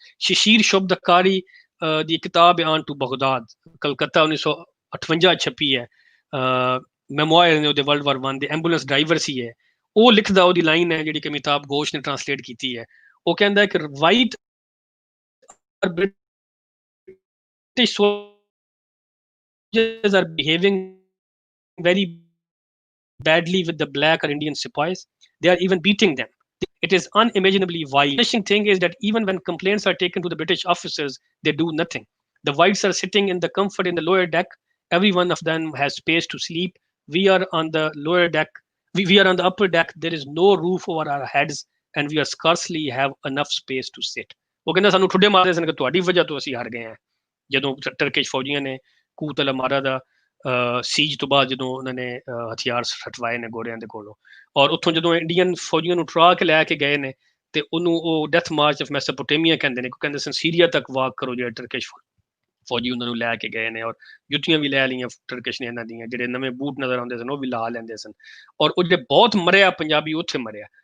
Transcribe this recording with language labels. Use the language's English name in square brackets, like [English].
[Punjabi] ਸ਼ਸ਼ੀਰ ਸ਼ੁਬਦਕਾਰੀ ਦੀ ਕਿਤਾਬ ਆਨ to Baghdad Calcutta 1958 ਛਪੀ ਹੈ, ਮੈਮੋਇਰ ਨੇ ਉਹਦੇ ਵਰਲਡ ਵਾਰ 1 ਦੇ, ਐਂਬੂਲੈਂਸ ਡਰਾਈਵਰ ਸੀ ਹੈ ਉਹ ਲਿਖਦਾ, ਉਹਦੀ ਲਾਈਨ ਹੈ ਜਿਹੜੀ ਕਿ ਅਮਿਤਾਭ ਘੋਸ਼ ਨੇ ਟ੍ਰਾਂਸਲੇਟ ਕੀਤੀ ਹੈ। ਉਹ ਕਹਿੰਦਾ ਹੈ ਕਿ white [English] British soldiers are behaving very badly with the black or Indian sepoys. They are even beating them. It is unimaginably vile. The interesting thing is that even when complaints are taken to the British officers, they do nothing. The whites are sitting in the comfort in the lower deck. Every one of them has space to sleep. We are on the lower deck. We are on the upper deck. There is no roof over our heads, and we are scarcely have enough space to sit. [Punjabi] ਉਹ ਕਹਿੰਦਾ ਸਾਨੂੰ ਠੁੱਡੇ ਮਾਰਦੇ ਸਨ ਕਿ ਤੁਹਾਡੀ ਵਜ੍ਹਾ ਤੋਂ ਅਸੀਂ ਹਾਰ ਗਏ ਹਾਂ। ਜਦੋਂ ਟਰਕਿਸ਼ ਫੌਜੀਆਂ ਨੇ ਕੂਤ ਅਲ ਅਮਾਰਾ ਦਾ ਸੀਜ ਤੋਂ ਬਾਅਦ ਜਦੋਂ ਉਹਨਾਂ ਨੇ ਹਥਿਆਰ ਹਟਵਾਏ ਨੇ ਗੋਰਿਆਂ ਦੇ ਕੋਲੋਂ, ਔਰ ਉੱਥੋਂ ਜਦੋਂ ਇੰਡੀਅਨ ਫੌਜੀਆਂ ਨੂੰ ਟਰਾ ਕੇ ਲੈ ਕੇ ਗਏ ਨੇ ਤੇ ਉਹਨੂੰ ਉਹ ਡੈਥ ਮਾਰਚ ਆਫ ਮੈਸੋਪੋਟੇਮੀਆ ਕਹਿੰਦੇ ਨੇ, ਕਹਿੰਦੇ ਸਨ ਸੀਰੀਆ ਤੱਕ ਵਾਕ ਕਰੋ, ਜਿਹੜੇ ਟਰਕਿਸ਼ ਫੌਜੀ ਉਹਨਾਂ ਨੂੰ ਲੈ ਕੇ ਗਏ ਨੇ, ਔਰ ਜੁੱਤੀਆਂ ਵੀ ਲੈ ਲਈਆਂ ਟਰਕਿਸ਼ ਨੇ ਇਹਨਾਂ ਦੀਆਂ, ਜਿਹੜੇ ਨਵੇਂ ਬੂਟ ਨਜ਼ਰ ਆਉਂਦੇ ਸਨ ਉਹ ਵੀ ਲਾ ਲੈਂਦੇ ਸਨ, ਔਰ ਉਹ ਜਿਹੜੇ ਬਹੁਤ ਮਰਿਆ ਪੰਜਾਬੀ ਉੱਥੇ ਮਰਿਆ।